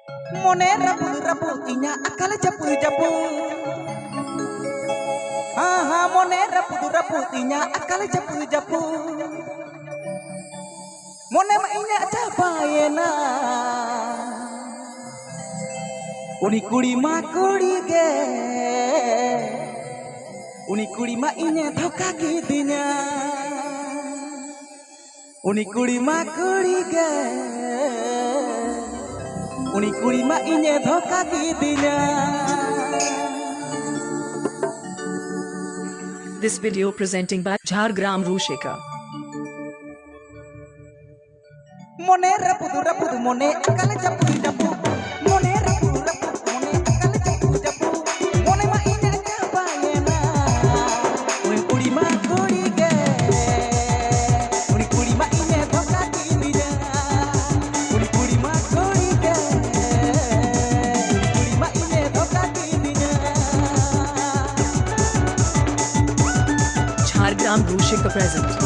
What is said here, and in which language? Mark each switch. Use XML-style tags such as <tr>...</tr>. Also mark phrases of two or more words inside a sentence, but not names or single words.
<sat>Mone rapu inya akal japu aha mone rapu inya akal japu mone ma inya jabayena uni kuri ge uni kuri ma inya dhoka kidinya uni kuri ge uni kuri ma inya dhoka kidinya.</sat> <en>This video presenting by Jhargram Rushika.</en> <sat>Mone rapu mone akal japu mone rapu mone akal japu mone ma inya jabayena uni kuri ge uni kuri ma inya dhoka kidinya uni kuri ge uni kuri ma inya dhoka kidinya.</sat> <en>Jhargram Rushika present.</en>